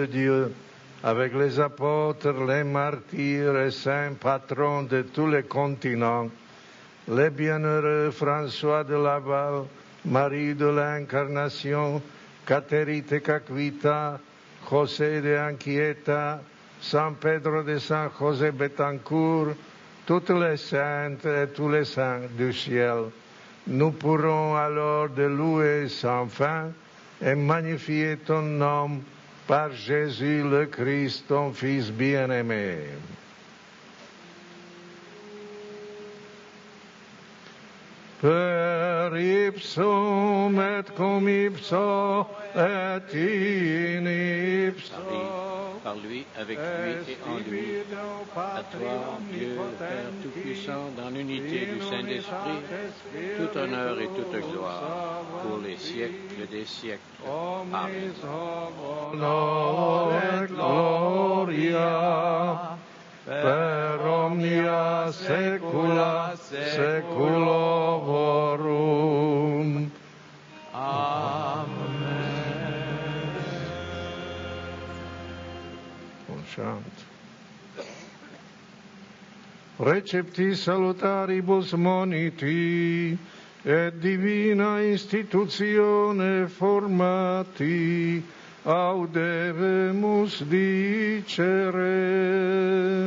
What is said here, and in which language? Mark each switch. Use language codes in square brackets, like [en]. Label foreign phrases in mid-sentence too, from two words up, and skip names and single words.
[fr] Dieu, avec les apôtres, les martyrs et saints patrons de tous les continents, les bienheureux François de Laval, Marie de l'Incarnation, Catherine de Caquita, José de Anchieta, San Pedro de San José Betancourt, toutes les saintes et tous les saints du ciel. Nous pourrons alors de louer sans fin et magnifier ton nom par Jésus le Christ, ton Fils bien-aimé. [la] Per ipsum et cum ipso et in ipso. [fr] Par lui, avec lui et en lui. À toi, Dieu, le Père Tout-Puissant, dans l'unité du Saint-Esprit, tout honneur et toute gloire, pour les siècles des siècles. Amen. [la] Honor et gloria per omnia saecula saeculorum. [fr] On chante. [la] Recepti salutaribus moniti, et divina institutione formati, auderemus dicere.